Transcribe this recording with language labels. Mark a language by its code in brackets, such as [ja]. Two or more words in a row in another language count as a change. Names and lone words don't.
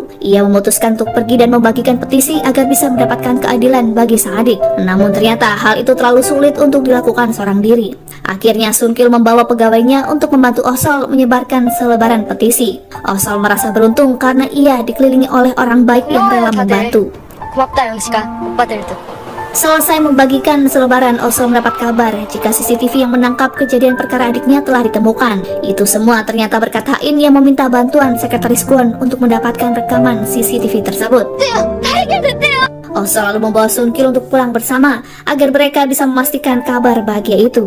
[id] Ia memutuskan untuk pergi dan membagikan petisi agar bisa mendapatkan keadilan bagi sang adik. Namun ternyata hal itu terlalu sulit untuk dilakukan seorang diri. Akhirnya Sun Kyul membawa pegawainya untuk membantu Osol menyebarkan selebaran petisi. Osol merasa beruntung karena ia dikelilingi oleh orang baik yang rela membantu. [ko] 고맙다 영식아. 오빠들도. [id] Selesai membagikan selebaran, Osol mendapat kabar jika CCTV yang menangkap kejadian perkara adiknya telah ditemukan. Itu semua ternyata berkat Hain yang meminta bantuan sekretaris Kwon untuk mendapatkan rekaman CCTV tersebut. Osol lalu membawa Sun Kyul untuk pulang bersama agar mereka bisa memastikan kabar bahagia itu.